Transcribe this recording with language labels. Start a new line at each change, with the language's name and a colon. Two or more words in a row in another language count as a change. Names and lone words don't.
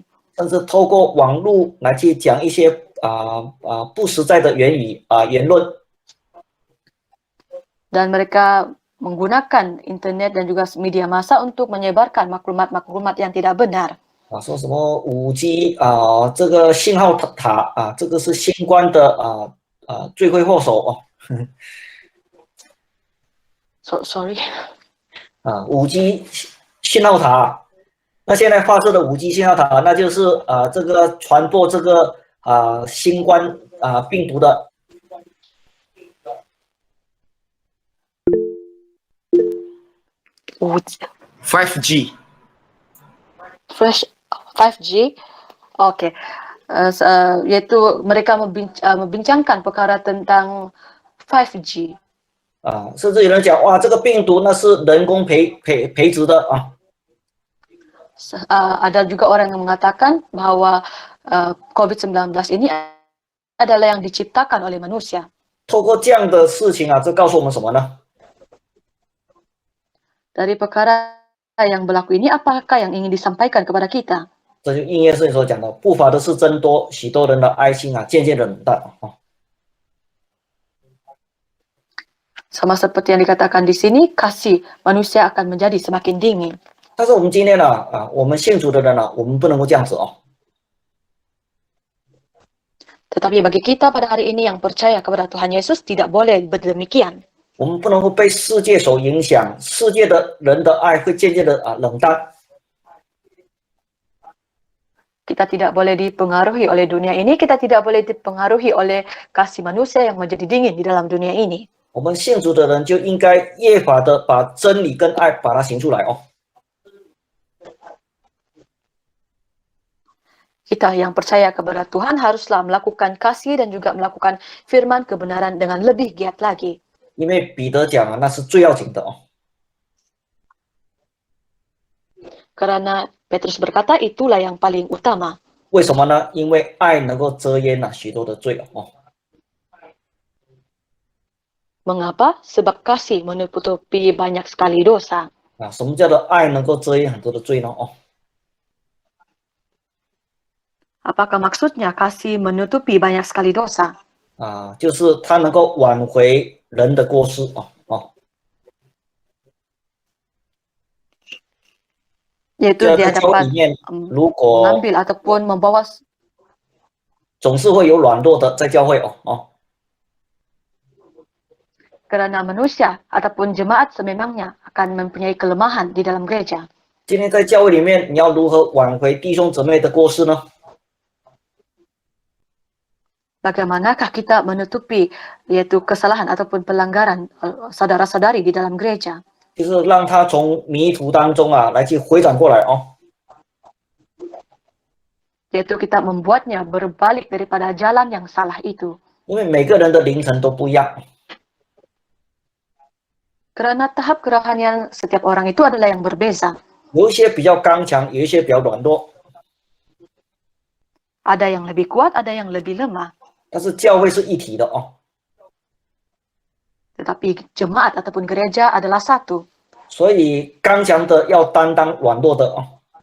Chinese: 甚至透过网络来去讲一些不实在的言论。
Malay: Dan mereka menggunakan internet dan juga media massa untuk menyebarkan maklumat-maklumat yang tidak benar.
Chinese: 啊，说什么5G 啊，这个信号塔啊，这个是新冠的罪魁祸首哦。 Sorry. 啊，5G 信号塔，那现在发射的5G 信号塔，那就是这个传播这个新冠病毒的。 5G.
Malay: 5G, oke. Yaitu mereka membincangkan perkara tentang 5G.
Chinese: 啊，甚至有人讲哇，这个病毒那是人工培植的啊。
Malay: Ada juga orang yang mengatakan bahwa COVID-19 ini adalah yang diciptakan oleh manusia.
Chinese: 透过这样的事情啊，这告诉我们什么呢？
Malay: Dari perkara yang berlaku ini, apakah yang ingin disampaikan kepada kita?
Chinese: 这就应验圣经所讲的，不法的事增多，许多人的爱心啊渐渐的冷淡啊。
Malay: Sama seperti yang dikatakan di sini, kasih manusia akan menjadi semakin dingin.
Chinese: 但是我们今天呢我们信主的人呢，我们不能够这样子哦。
Malay: Tetapi bagi kita pada hari ini yang percaya kepada Tuhan Yesus tidak boleh berdemikian.
Chinese: 我们不能够被世界所影响，世界的人的爱会渐渐的冷淡。
Malay: Kita tidak boleh dipengaruhi oleh dunia ini, kita tidak boleh dipengaruhi oleh kasih manusia yang menjadi dingin di dalam dunia ini.
Chinese: 我们信主的人就应该越发的把真理跟爱把它行出来哦。
Malay: Kita yang percaya kepada Tuhan haruslah melakukan kasih dan juga melakukan firman kebenaran dengan lebih giat lagi.
Chinese: 因为彼得讲那是最要紧的哦。
Malay: Karena Petrus berkata itulah yang paling utama.
Chinese: 为什么呢？因为爱能够遮掩许多的罪哦。
Malay: Mengapa? Sebab kasih menutupi banyak sekali dosa.
Chinese: 什么叫做爱能够遮掩很多的罪呢？哦。
Malay: Apakah maksudnya kasih menutupi banyak sekali dosa?
Chinese: 就是它能够挽回人的过失哦。
Malay: Yaitu dia dapat
Chinese: 如果
Malay: mengambil ataupun membawa
Chinese: 总是会有软弱的在教会哦。
Malay: Karena manusia ataupun jemaat sememangnya akan mempunyai kelemahan di dalam gereja.
Chinese: 今天在教会里面，你要如何挽回弟兄姊妹的过失呢？
Malay: Bagaimanakah kita menutupi yaitu kesalahan ataupun pelanggaran saudara-saudari di dalam gereja?
Chinese: 就是让他从迷途当中来去回转过来哦。
Malay: Yaitu kita membuatnya berbalik daripada jalan yang salah itu.
Chinese: 因为每个人的灵程都不一样，
Malay: Karena tahap kerohanian setiap orang itu adalah yang berbeza.
Chinese: 有一些比较刚强，有一些比较软弱。
Malay: Ada yang lebih kuat, ada yang lebih lemah.
Chinese: 但是教会是一体的哦，
Malay: Tetapi jemaat ataupun gereja adalah satu.
Chinese: 所以刚强的要担当软弱的哦。